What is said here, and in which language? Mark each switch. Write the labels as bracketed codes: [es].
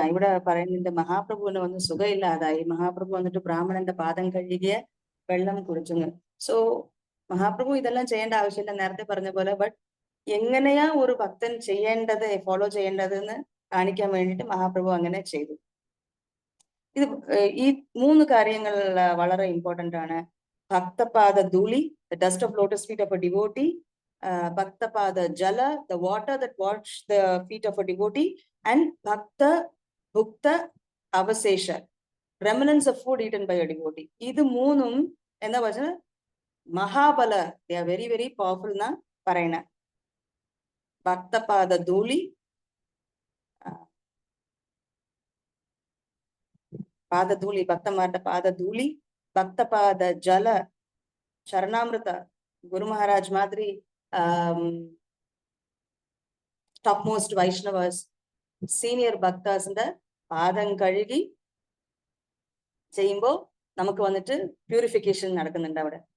[ml] ഇവിടെ പറയുന്നുണ്ട് മഹാപ്രഭുവിന് വന്ന് സുഖമില്ലാതായി. മഹാപ്രഭു വന്നിട്ട് ബ്രാഹ്മണന്റെ പാദം കഴുകിയ വെള്ളം കുടിച്ചു. സോ മഹാപ്രഭു ഇതെല്ലാം ചെയ്യേണ്ട ആവശ്യമില്ല, നേരത്തെ പറഞ്ഞ പോലെ. ബട്ട് എങ്ങനെയാ ഒരു ഭക്തൻ ചെയ്യേണ്ടത്, ഫോളോ ചെയ്യേണ്ടതെന്ന് കാണിക്കാൻ വേണ്ടിയിട്ട് മഹാപ്രഭു അങ്ങനെ ചെയ്തു. ഇത് ഈ 3 കാര്യങ്ങൾ വളരെ ഇമ്പോർട്ടന്റ് ആണ്. [en] ഭക്തപാദ ധൂളി, the dust of lotus feet of a devotee, ഭക്തപാദ ജല, the water that wash the feet of a devotee, and [sa] ഭക്ത ഭുക്ത അവശേഷ, [en] remnants of food eaten by a devotee. [ml] ഇത് 3ഉം എന്താ പറഞ്ഞാൽ Mahabala, [en] they are very very powerful [ml] എന്നാ പറയണ. ഭക്തപാദ ധൂളി, പാദധൂളി, ഭക്തന്മാരുടെ പാദധൂളി, ഭക്തപാദ ജല, ശരണാമൃത, ഗുരു മഹാരാജ് മാതിരി ടോപ്പ് മോസ്റ്റ് വൈഷ്ണവേഴ്സ്, സീനിയർ ഭക്താസിന്റെ പാദം കഴുകി ചെയ്യുമ്പോൾ നമുക്ക് വന്നിട്ട് പ്യൂരിഫിക്കേഷൻ നടക്കുന്നുണ്ട് അവിടെ.